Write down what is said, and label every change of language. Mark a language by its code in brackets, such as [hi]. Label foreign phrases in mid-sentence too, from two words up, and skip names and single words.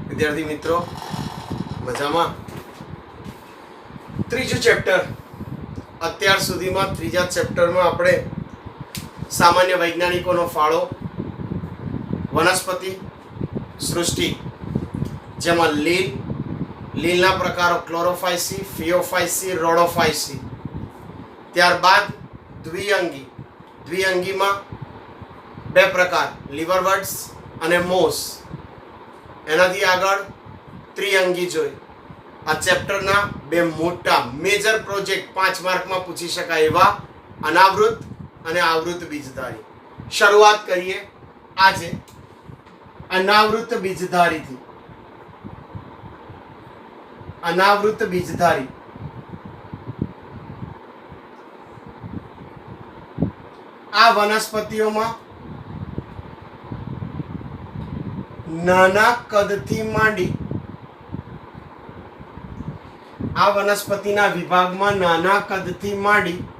[gu] વિદ્યાર્થી મિત્રો મજામાં ત્રીજું ચેપ્ટર અત્યાર સુધીમાં ત્રીજા ચેપ્ટરમાં આપણે સામાન્ય વૈજ્ઞાનિકોનો ફાળો વનસ્પતિ સૃષ્ટિ જેમાં લીલના પ્રકારો ક્લોરોફાયસી, ફિયોફાયસી, રોડોફાયસી. ત્યારબાદ દ્વિઅંગીમાં બે પ્રકાર લીવરવર્ડ્સ અને મોસ. એનાથી આગળ ત્રિઅંગી જોઈ. આ ચેપ્ટરના બે મોટા [en] major project [gu] 5 માર્કમાં પૂછી શકાય એવા અનાવૃત અને આવૃત બીજધારી. શરૂઆત કરીએ આજે અનાવૃત બીજધારીથી. અનાવૃત બીજધારી આ વનસ્પતિઓમાં નાના કદથી માંડી આ વનસ્પતિના વિભાગમાં નાના કદથી માંડી